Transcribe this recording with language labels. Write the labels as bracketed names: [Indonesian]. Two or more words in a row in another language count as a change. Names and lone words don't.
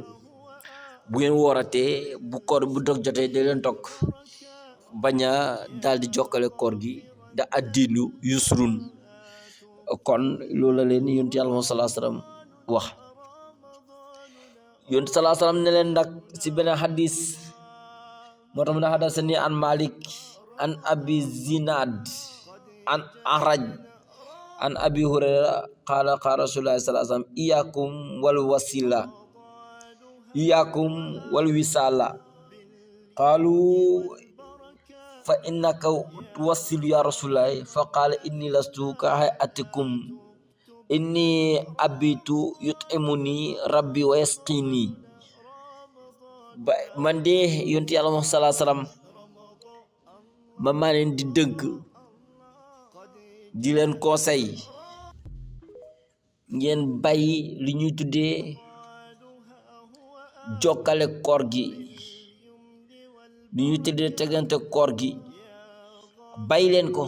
[Wolof] bu ngeen wooratee bu koor bu dog jotee da leen dog, bañ a daal di jokkale koor gi da [Arabic] الدين يسر. [Wolof] kon loolu la leen yonent yàlla Muhammad [Arabic] صلى الله عليه وسلم [Wolof] wax. yonent [Arabic] صلى الله عليه وسلم [Wolof] ne leen nag si beneen xadis moo tax mu [Arabic] ne حدثني عن مالك عن أبي الزناد عن الأعرج عن أبي هريرة قال قال رسول الله صلى الله عليه وسلم إياكم والوصال إياكم والوصال قالوا فإنك تواصل يا رسول الله فقال إني لست كهيئتكم إني أبيت يطعمني ربي ويسقيني. [Wolof] man de yonti yàlla Muhammad [Arabic] صلى الله عليه وسلم [Wolof] ma maa leen di dëgg di leen conseil ngeen bàyyi li ñuy tuddee jokkale koor gi, li ñuy tuddee tegante koor gi bàyyi leen ko.